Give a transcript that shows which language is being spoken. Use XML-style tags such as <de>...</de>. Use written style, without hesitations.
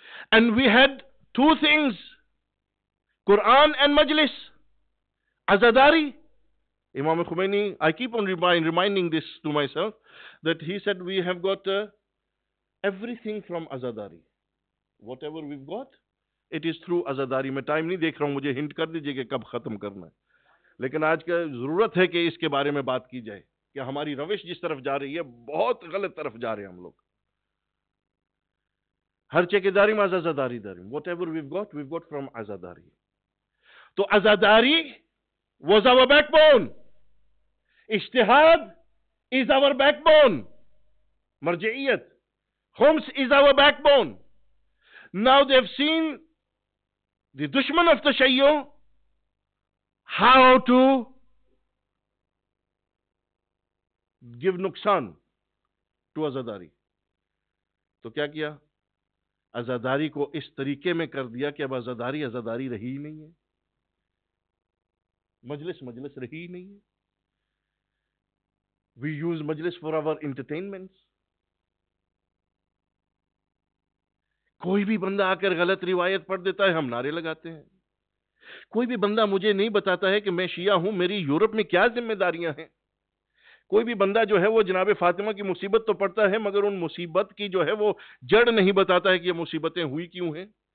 <en>And we had two things, Quran and Majlis. Azadari. Imam Khomeini, I keep on reminding this to myself, that he said we have got everything from Azadari. Whatever we've got, it is through Azadari.</en> <hi>मैं time नहीं देख रहा हूँ, मुझे hint कर दीजिए कि कब खत्म करना है. लेकिन आज का जरूरत है कि इसके बारे में बात की जाए कि हमारी रविश जिस तरफ जा रही है, बहुत गलत तरफ जा रहे हैं हम लोग. हर चेकेदारी में आजादारी दारी.</hi> <en>Whatever we've got from Azadari. So Azadari was our backbone. Ijtihad is our backbone. Marji'iyat. Homs is our backbone. Now they've seen the dushman of Tashayyo how to give</en> <hi>nuksan</hi> <en>to Azadari.</en> <hi>तो क्या किया? आजादारी को इस तरीके में कर दिया कि अब आजादारी आजादारी रही ही नहीं है, मजलिस रही ही नहीं है.</hi> <en>We use मजलिस for our entertainments.</en> <hi>कोई भी बंदा आकर गलत रिवायत पढ़ देता है, हम नारे लगाते हैं. कोई भी बंदा मुझे नहीं बताता है कि मैं शिया हूं, मेरी यूरोप में क्या जिम्मेदारियां हैं. कोई भी बंदा जो है वो जनाब फातिमा की मुसीबत तो पढ़ता है, मगर उन मुसीबत की जो है वो जड़ नहीं बताता है कि ये मुसीबतें हुई क्यों हैं.</hi>